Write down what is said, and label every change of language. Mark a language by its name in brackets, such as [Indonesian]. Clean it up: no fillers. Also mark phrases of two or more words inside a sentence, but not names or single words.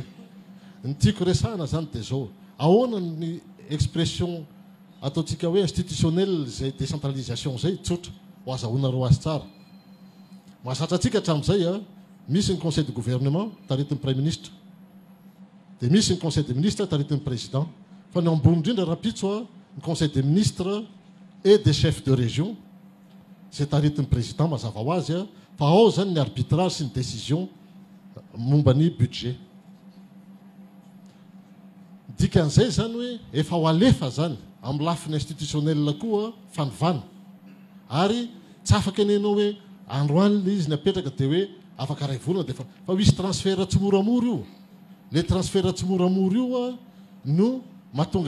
[Malagasy] Ny tiako resahana zany dia zao, ahoana ny expression ataontsika hoe institutionnel zay décentralisation zay tsotra ho azahoanareo azy tsara. Mahazatra antsika hatramin'izay misy ny [French] conseil de gouvernement [Malagasy] taritin'ny [French] premier ministre, [Malagasy] dia misy ny [French] conseil des ministres [Malagasy] taritin'ny président, fa ny ambony indrindra rapitso ny [French] conseil des ministres et des chefs de région [Malagasy] zay taritin'ny président mazava ho azy fa ao zany ny arbitrage sy ny décision momba ny budget. dikan'izay zany hoe efa ho alefa zany amin'ny lafiny institutionnel koa fanovana ary tsy afaka enenao hoe androany le izy ny apetraka dia hoe afaka ray volana dia fa misy transfert tsy moramora io le transfert tsy moramora io no mahatonga